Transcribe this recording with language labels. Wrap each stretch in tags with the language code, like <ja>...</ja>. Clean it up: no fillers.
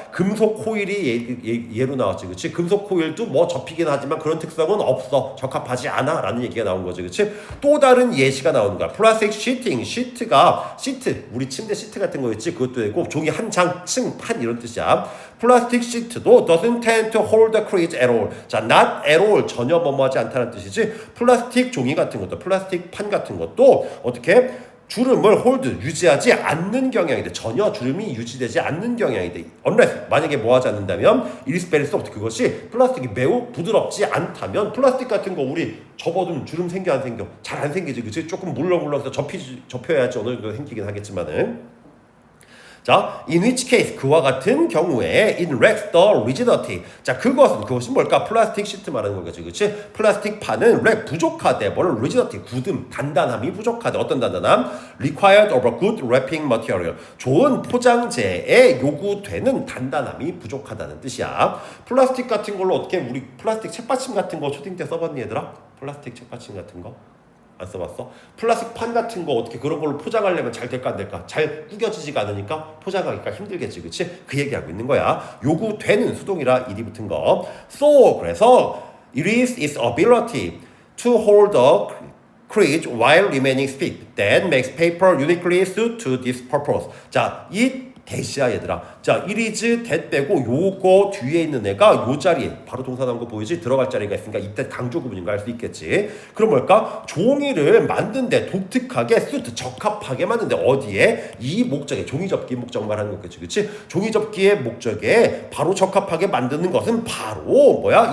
<ko>금속 코일이 예로 나왔지, 그렇지? 금속 코일도 뭐 접히긴 하지만 그런 특성은 없어. 적합하지 않아. 라는 얘기가 나온 거지, 그렇지? 또 다른 예시가 나오는 거야. 플라스틱 시팅, 시트가 시트, 우리 침대 시트 같은 거 있지? 그것도 되고 종이 한 장, 층, 판 이런 뜻이야. 플라스틱 시트도</ko> <en>doesn't tend to hold the crease at all.</en> <ko>자, not at all 전혀 뭐뭐하지 않다는 뜻이지. 플라스틱 종이 같은 것도, 플라스틱 판 같은 것도 어떻게 주름을 홀드 유지하지 않는 경향이 돼. 전혀 주름이 유지되지 않는 경향이 돼.</ko> <en>unless</en> <ko>만약에 뭐 하지 않는다면</ko> <en>it is very soft.</en> <ko>그것이 플라스틱이 매우 부드럽지 않다면 플라스틱 같은 거 우리 접어두면 주름 생겨 안 생겨? 잘 안 생기지, 그치? 조금 물렁물렁해서 접혀야지 어느 정도 생기긴 하겠지만은.</ko> <en>자, in which case</en> <ko>그와 같은 경우에</ko> <en>it lacks the rigidity.</en> <ko>자, 그것이 뭘까? 플라스틱 시트 말하는 거겠지, 그렇지? 플라스틱 판은 lack 부족하대. 뭘 rigidity 굳음, 단단함이 부족하대. 어떤 단단함?</ko> <en>required of a good wrapping material.</en> <ko>좋은 포장재에 요구되는 단단함이 부족하다는 뜻이야. 플라스틱 같은 걸로 어떻게 우리 플라스틱 책받침 같은 거 초딩 때 써봤니 얘들아? 플라스틱 책받침 같은 거? 안 써봤어? 플라스틱 판 같은 거 어떻게 그런 걸로 포장하려면 잘 될까 안 될까? 잘 구겨지지가 않으니까 포장하기가 힘들겠지, 그치? 그 얘기하고 있는 거야. 요구되는 수동이라 일이 붙은 거.</ko> <en>So</en> <ko>그래서</ko> <en>it is its ability to hold the crease while remaining stiff that makes paper uniquely suited to this purpose.</en> <ko>자, 이 대시야 얘들아. 자, it is that 빼고 요거 뒤에 있는 애가 요 자리에 바로 동사 나온 거 보이지? 들어갈 자리가 있으니까 이때 강조 구분인 거 알 수 있겠지. 그럼 뭘까? 종이를 만든데 독특하게 suit 적합하게 만든데 어디에? 이 목적에 종이접기 목적 말하는 거겠지, 그렇지? 종이접기의 목적에 바로 적합하게 만드는 것은 바로 뭐야?</ko>